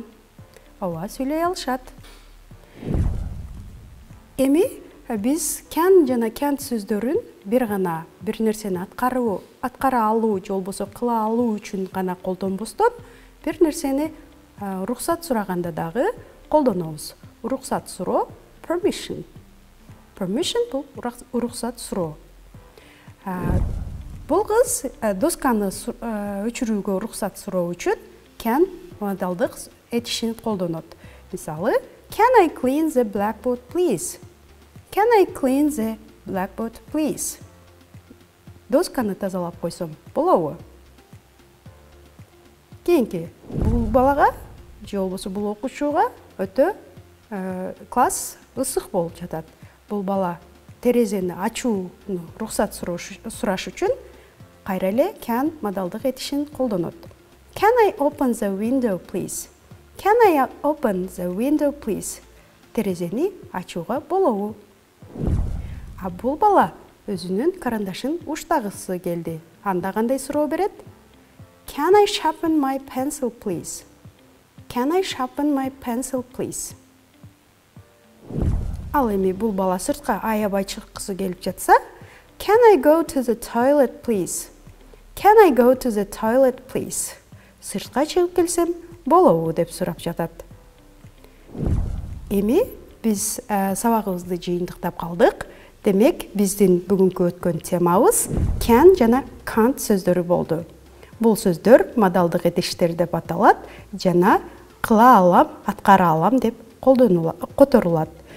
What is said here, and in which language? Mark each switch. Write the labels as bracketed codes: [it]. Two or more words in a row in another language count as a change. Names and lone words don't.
[ky] Ооба, сүйлөй алышат. Эми биз can жана can't сөздөрүн бир гана бир нерсени аткара алуу же болбосо кыла алуу үчүн гана колдонбостон, бир нерсени рухсат сураганда дагы колдонобуз. Рухсат суроо permission. Permission бул рухсат суроо. Бул кыз досканы өчүрүүгө рухсат суроо үчүн can модалдык этишин колдонот. Мисалы, [en] can I clean the blackboard, please? Can I clean the blackboard, please? [ky] Досканы тазалап койсом болобу? Кийинки, бул балага же болбосо бул окуучуга өтө класс ысык болуп жатат. Бул бала терезени ачууну рухсат сураш үчүн кайра эле can модалдык этишин колдонот. [en] Can I open the window, please? Can I open the window, please? [ky] Терезени ачууга болобу? А бул бала өзүнүн карандашын уштагысы келди. Анда кандай суроо берет? [en] Can I sharpen my pencil, please? Can I sharpen my pencil, please? [ky] Ал эми бул бала сыртка аябай чыккысы келип жатса, [en] Can I go to the toilet, please? Can I go to the toilet, please? [ky] Сыртка чыгып келсем болобу деп сурап жатат. Эми биз сабагыбызды жыйынтыктап калдык. Демек, биздин бүгүнкү өткөн темабыз can жана can't сөздөрү болду. Бул сөздөр модалдык этиштер деп аталат жана кыла алам, аткара алам деп которулат.